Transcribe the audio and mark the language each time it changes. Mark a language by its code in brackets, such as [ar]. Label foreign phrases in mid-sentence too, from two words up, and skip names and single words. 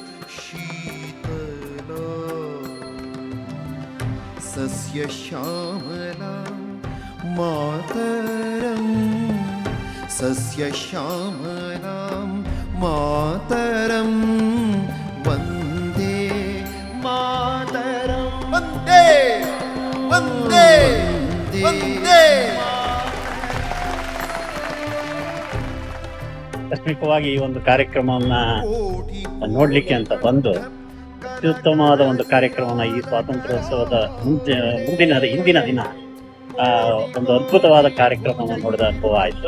[sa] शीतला सस्य श्यामला मातरम सस्य श्यामला मातरम वंदे मातरम वंदे वंदे वंदे. [kn] ಆಕಸ್ಮಿಕವಾಗಿ ಈ ಒಂದು ಕಾರ್ಯಕ್ರಮವನ್ನ ನೋಡ್ಲಿಕ್ಕೆ ಅಂತ ಬಂದು ಅತ್ಯುತ್ತಮವಾದ ಒಂದು ಕಾರ್ಯಕ್ರಮನ ಈ ಸ್ವಾತಂತ್ರ್ಯೋತ್ಸವದ ಹಿಂದಿನ ದಿನ ಒಂದು ಅದ್ಭುತವಾದ ಕಾರ್ಯಕ್ರಮವನ್ನು ನೋಡಿದ ಅನುಭವ ಆಯಿತು.